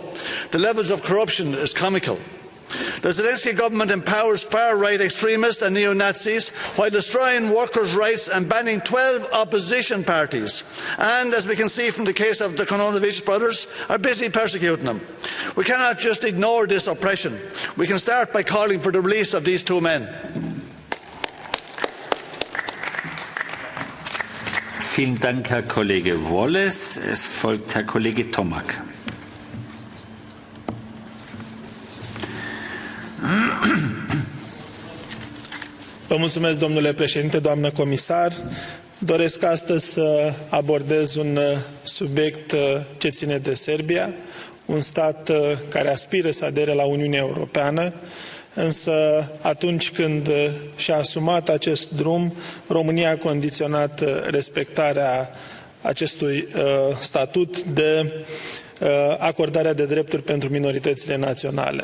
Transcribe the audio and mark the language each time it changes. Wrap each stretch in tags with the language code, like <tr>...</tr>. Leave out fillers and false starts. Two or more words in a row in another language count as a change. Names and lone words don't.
<en>The levels of corruption is comical. The Zelensky government empowers far-right extremists and neo-Nazis while destroying workers' rights and banning 12 opposition parties. And, as we can see from the case of the Kononovich brothers, are busy persecuting them. We cannot just ignore this oppression. We can start by calling for the release of these two men.</en> <de>Vielen Dank, Herr Kollege Wallace. Es folgt Herr Kollege Tomak.</de> <ro>Vă mulțumesc, domnule președinte, doamnă comisar. Doresc astăzi să abordez un subiect ce ține de Serbia, un stat care aspiră să adere la Uniunea Europeană, însă atunci când și-a asumat acest drum, România a condiționat respectarea acestui statut de acordarea de drepturi pentru minoritățile naționale.</ro>